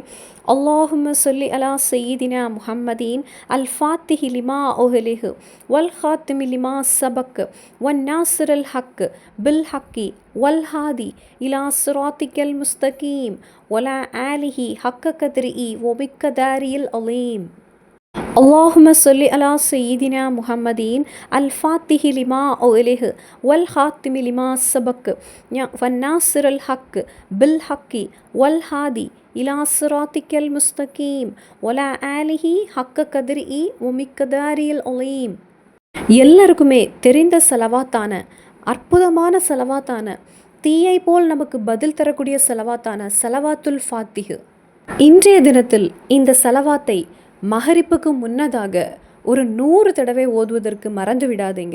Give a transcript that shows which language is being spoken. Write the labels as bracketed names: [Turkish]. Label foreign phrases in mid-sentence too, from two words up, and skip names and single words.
[Arabic] اللهم صل على سيدنا محمد الفاتح لما أغلق والخاتم لما سبق والناصر الحق بالحق والهادي إلى صراطك المستقيم وعلى آله حق قدره ومقداره العظيم. اللهم صل على سيدنا محمدين الفاتح لما أغلق والخاتم لما سبق والناصر الحق بالحق والهادي إلى صراطك المستقيم وعلى آله حق قدره ومقداره العظيم. [Tamil] எல்லாருக்குமே தெரிந்த ஸலவாத்தான அற்புதமான ஸலவாத்தான தீயை போல் நமக்கு பதில் தரக்கூடிய ஸலவாத்தான ஸலவாத்துல் ஃபாத்திஹ். இன்றைய தினத்தில் இந்த ஸலவாத்தை மகரிப்புக்கு முன்னதாக ஒரு 100 தடவை ஓதுவதற்கு மறந்து விடாதீங்க.